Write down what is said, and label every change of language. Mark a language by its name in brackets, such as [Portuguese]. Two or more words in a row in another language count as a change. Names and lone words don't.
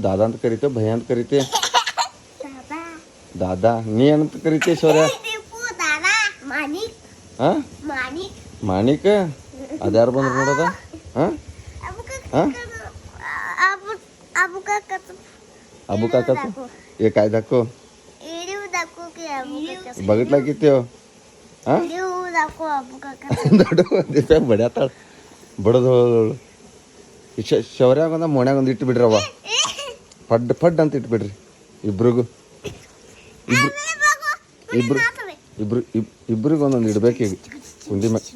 [Kannada] ದಾದಾ ಅಂತ ಕರಿತೇವೆ, ಭಯ ಅಂತ ಕರಿತಿ? ದಾದಾ. ನೀ ಏನಂತ ಕರಿತಿ ಶೌರ್ಯ? ಹಾಂ ಮಾಣಿಕ. ಅದ್ಯಾರು ಬಂದ್ರು ನೋಡೋದ? ಹಾಂ ಹಾಂ ಅಬು ಕಾಕತ್ ಏ [Marathi] काय दाखव? बघितला की त्यो? हां [Kannada] ದೊಡ್ಡ ದೀಪ ಬಡಿಯತ್ತಾಳ ಬಡದು. ಶೌರ್ಯಾಗ ಒಂದು ಮೊಣ್ಯಾಗ ಒಂದು ಇಟ್ಟು ಬಿಡ್ರವ. ಪಡ್ ಪಡ್ ಅಂತ ಇಟ್ಬಿಡ್ರಿ ಇಬ್ರಿಗೂ. ಇಬ್ರಿಗೆ ಒಂದೊಂದು ಇಡ್ಬೇಕು ಈಗ ಕುಂಡಿ ಮ್ಯಾಗ.